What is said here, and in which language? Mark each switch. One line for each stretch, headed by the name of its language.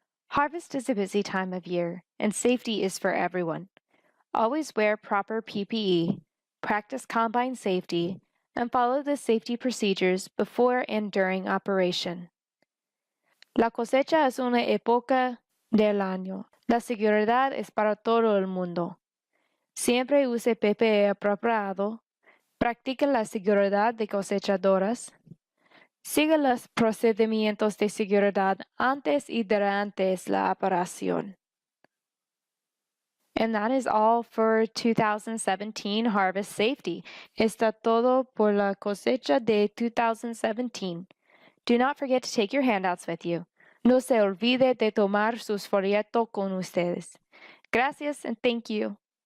English: Harvest is a busy time of year, and safety is for everyone. Always wear proper PPE, practice combine safety, and follow the safety procedures before and during operation.
Spanish: La cosecha es una época del año. La seguridad es para todo el mundo. Siempre use PPE apropiado. Practique la seguridad de cosechadoras. Siga los procedimientos de seguridad antes y durante la operación.
English: And that is all for 2017 harvest safety.
Spanish: Está todo por la cosecha de 2017.
English: Do not forget to take your handouts with you.
Spanish: No se olvide de tomar sus folletos con ustedes. Gracias
English: and thank you.